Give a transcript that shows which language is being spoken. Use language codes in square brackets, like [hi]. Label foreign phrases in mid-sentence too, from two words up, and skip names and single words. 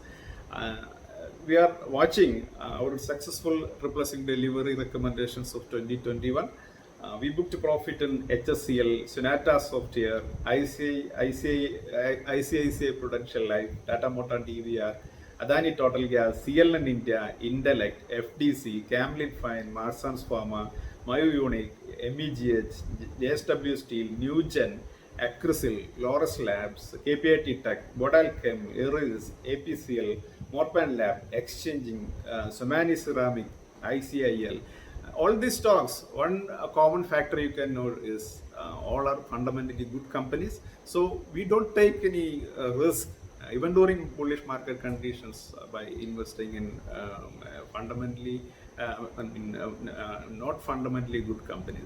[en] We are watching our successful AAA swing delivery recommendations of 2021. We booked a profit in HSCL, Sonata Software, ICICI Prudential Life, Tata Motor DVR, Adani Total Gas, CLN India, Intellect, FDC, Camlin Fine, Marsans Pharma, Mayo Unique, MEGH, JSW Steel, Newgen, Acrisil, Loris Labs, KPIT Tech, Bodal Chem, Eris, APCL, Morpan Lab, Exchanging, Somani Ceramic, ICIL. All these stocks, one common factor you can note is all are fundamentally good companies. So we don't take any risk even during bullish market conditions by investing in fundamentally not fundamentally good companies.